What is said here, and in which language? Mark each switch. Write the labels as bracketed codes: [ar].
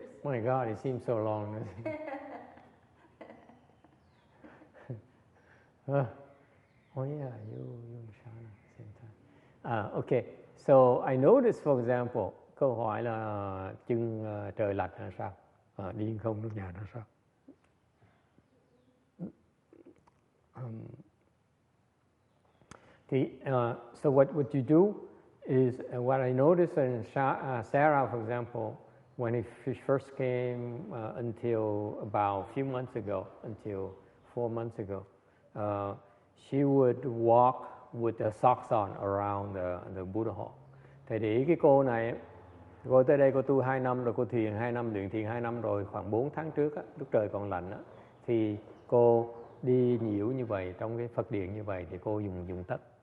[en] Oh my God, it seems so long. Oh yeah, you and Shana at the same time. Okay, so I noticed, for example, [vi] câu hỏi là chân trời lạnh là sao? Đi không nước nhà là sao? [en] So what you do is, what I noticed in Sarah, for example, when she first came until about a few months ago, until 4 months ago, she would walk with the socks on around the Buddha hall. [vi] Thầy để ý cái cô này, cô tới đây cô tu 2 năm rồi, cô thiền 2 năm, luyện thiền 2 năm rồi, khoảng 4 tháng trước á, lúc trời còn lạnh á, thì cô đi nhiễu như vậy, trong cái Phật điện như vậy thì cô dùng tất.